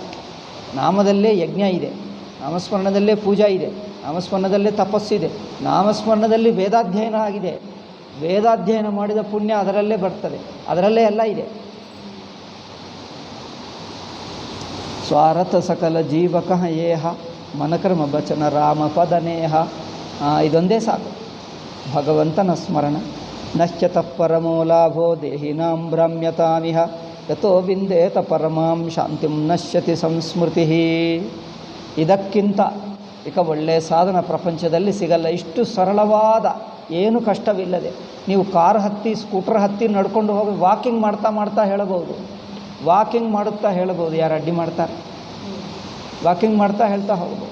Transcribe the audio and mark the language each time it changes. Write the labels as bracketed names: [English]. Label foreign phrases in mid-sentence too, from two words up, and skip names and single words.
[Kannada] ನಾಮದಲ್ಲೇ ಯಜ್ಞ ಇದೆ, ನಾಮಸ್ಮರಣದಲ್ಲೇ ಪೂಜಾ ಇದೆ, ನಾಮಸ್ಮರಣದಲ್ಲೇ ತಪಸ್ಸಿದೆ, ನಾಮಸ್ಮರಣದಲ್ಲಿ ವೇದಾಧ್ಯಯನ ಆಗಿದೆ, ವೇದಾಧ್ಯಯನ ಮಾಡಿದ ಪುಣ್ಯ ಅದರಲ್ಲೇ ಬರ್ತದೆ, ಅದರಲ್ಲೇ ಎಲ್ಲ ಇದೆ. [Awadhi] स्वारथ सकल जीव कह एहा मन क्रम बचन राम पद नेहा. [Kannada] ಇದೊಂದೇ ಸಾಕು, ಭಗವಂತನ ಸ್ಮರಣ. [Sanskrit] ನಶ್ಯತಃ ಪರಮೋ ಲಾಭೋ ದೇಹಿನಾಂ ಭ್ರಮ್ಯತಾಮಿಹ ಯತೋ ಬಿಂದೇತ ಪರಮಾಂ ಶಾಂತಿಂ ನಶ್ಯತಿ ಸಂಸ್ಮೃತಿ. [Kannada] ಇದಕ್ಕಿಂತ ಈಗ ಒಳ್ಳೆಯ ಸಾಧನ ಪ್ರಪಂಚದಲ್ಲಿ ಸಿಗಲ್ಲ. ಇಷ್ಟು ಸರಳವಾದ, ಏನು ಕಷ್ಟವಿಲ್ಲದೆ ನೀವು ಕಾರ್ ಹತ್ತಿ, ಸ್ಕೂಟರ್ ಹತ್ತಿ, ನಡ್ಕೊಂಡು ಹೋಗಿ ವಾಕಿಂಗ್ ಮಾಡ್ತಾ ಮಾಡ್ತಾ ಹೇಳಬಹುದು, ವಾಕಿಂಗ್ ಮಾಡುತ್ತಾ ಹೇಳಬಹುದು. ಯಾರು ಅಡ್ಡಿ ಮಾಡ್ತಾರೆ? ವಾಕಿಂಗ್ ಮಾಡ್ತಾ ಹೇಳ್ತಾ ಹೋಗ್ಬೋದು.